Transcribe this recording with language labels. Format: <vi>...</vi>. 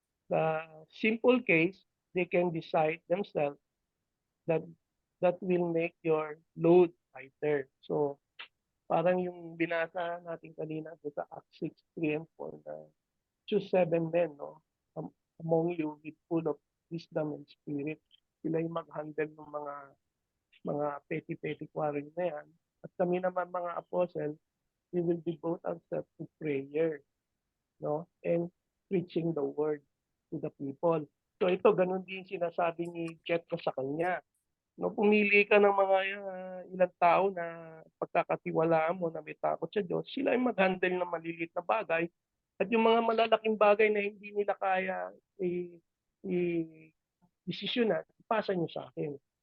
<en>The simple case, they can decide themselves that will make your load lighter.</en> <tl>So, parang yung binasa natin kanina sa Acts 6, 3 and 4 na</tl> <en>choose 7 men,</en> <tl>no?</tl> <en>Among you with full of wisdom and spirit.</en> <tl>Sila yung mag-handle ng mga petty-petty quarrel na yan. At kami naman mga apostle,</tl> <en>we will devote ourselves to prayer, no? And preaching the word to the people.</en> <tl>So ito, ganun din sinasabi ni Jethro sa kanya. No, pumili ka ng mga ilang tao na pagkakatiwalaan mo na may takot sa Diyos, sila ay mag-handle ng maliliit na bagay. At yung mga malalaking bagay na hindi nila kaya i-desisyonan, ipasa nyo sa akin.</tl>